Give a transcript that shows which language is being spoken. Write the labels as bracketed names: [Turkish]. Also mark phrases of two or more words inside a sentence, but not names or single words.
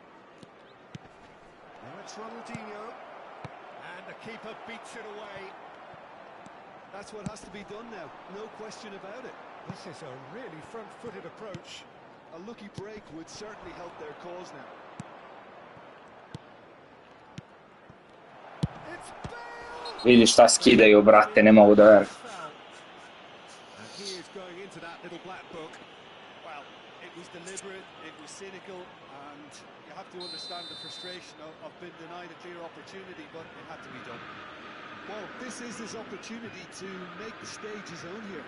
[English] Now it's Ronaldinho, and the keeper beats it away. That's what has to be done now, no question about it. This is a really front-footed approach. A lucky break would certainly help their cause now. It's Bale! [Serbian] Vidi šta skidaju, brate, ne mogu da verujem. [English] And he is going into that little black book. Well, it was deliberate, it was cynical, and you have to understand the frustration of being denied a clear opportunity, but it had to be done. Well, this is his opportunity to make the stage his own here.